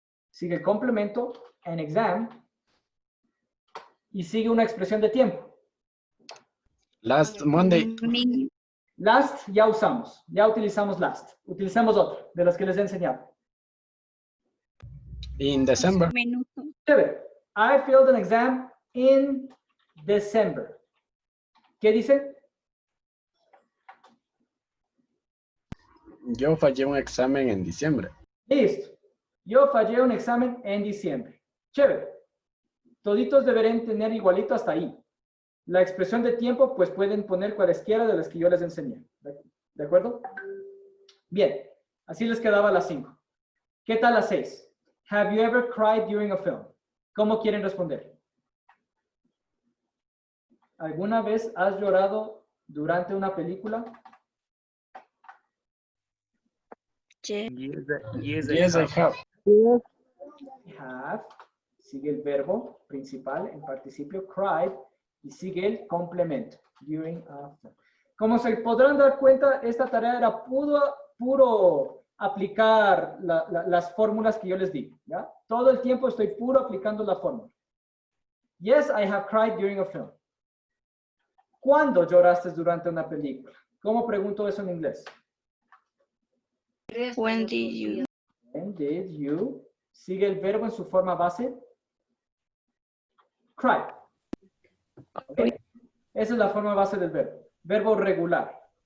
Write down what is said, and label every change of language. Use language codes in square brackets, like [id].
[es] Sigue el complemento. [en] An exam. [es] Y sigue una expresión de tiempo. [en] Last Monday. [es] Last ya usamos. Ya utilizamos last. Utilicemos otra de las que les he enseñado. [en] In December. [es] Minuto. Chévere. [en] I failed an exam in December. [es] ¿Qué dice? Yo fallé un examen en diciembre. Listo. Yo fallé un examen en diciembre. Chévere. Toditos deberían tener igualito hasta ahí. La expresión de tiempo, pues pueden poner cualesquiera de las que yo les enseñé. ¿De acuerdo? Bien. Así les quedaba las 5. ¿Qué tal las 6? [en] Have you ever cried during a film? [es] ¿Cómo quieren responder? ¿Alguna vez has llorado durante una película? [en] Yes, I have. [es] Have. Sigue el verbo principal en participio cried y sigue el complemento during, after. Como se podrán dar cuenta, esta tarea era puro aplicar las fórmulas que yo les di. ¿Ya? Todo el tiempo estoy puro aplicando la fórmula. [en] Yes, I have cried during a film. [es] ¿Cuándo lloraste durante una película? ¿Cómo pregunto eso en inglés? [en] When did you? When did you? [es] Sigue el verbo en su forma base. Cry. Okay. Esa es la forma base del verbo. Verbo regular.